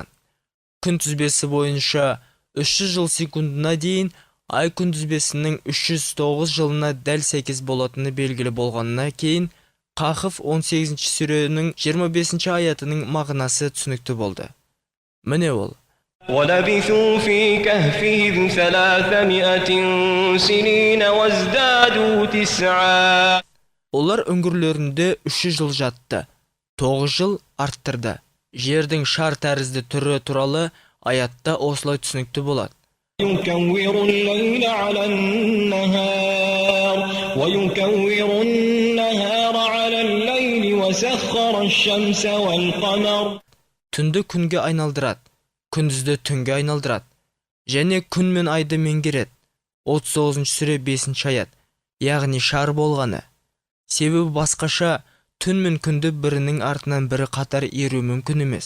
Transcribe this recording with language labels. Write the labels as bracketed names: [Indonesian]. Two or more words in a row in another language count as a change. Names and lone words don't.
[Kazakh] Күн тізбесі бойынша 300 жыл секундына дейін, ай күнтізбесінің 309 жылына дәл сәйкес болатыны белгілі болғанына кейін, Қахф 18 сүренің 25 аятының мағынасы түсінікті болды. Міне ол. [Arabic] ولبثوا في كهفهم 300 سنين وازدادوا 9. [Kazakh] Олар үңгірлерінде 300 жыл жатты, 9 жыл арттырды. Жердің шар тәрізді түрі туралы аятта осылай түсінікті болады. [Arabic] يكور الليل على النهار ويكور النهار على الليل وسخر الشمس والقمر. [Kazakh] Түнді күнге айналдырады, күндізді түнге айналдырады, және күн мен айды меңгереді. 39 сүре 5 аят, яғни шар болғаны. Себебі басқаша түн мен күнді бірінің артынан бірі қатар еру мүмкін емес.